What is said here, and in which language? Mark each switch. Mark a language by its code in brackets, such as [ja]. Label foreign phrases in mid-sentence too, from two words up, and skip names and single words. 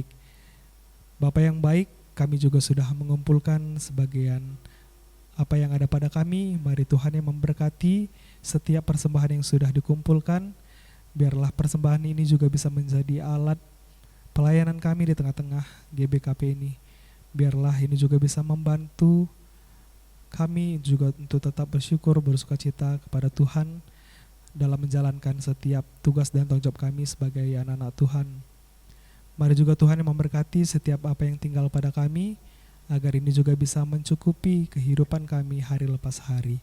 [id] Bapa yang baik, kami juga sudah mengumpulkan sebagian apa yang ada pada kami. Mari Tuhan yang memberkati setiap persembahan yang sudah dikumpulkan. Biarlah persembahan ini juga bisa menjadi alat pelayanan kami di tengah-tengah GBKP ini. Biarlah ini juga bisa membantu kami juga untuk tetap bersyukur, bersukacita kepada Tuhan dalam menjalankan setiap tugas dan tanggung jawab kami sebagai anak-anak Tuhan. Mari juga Tuhan yang memberkati setiap apa yang tinggal pada kami, agar ini juga bisa mencukupi kehidupan kami hari lepas hari.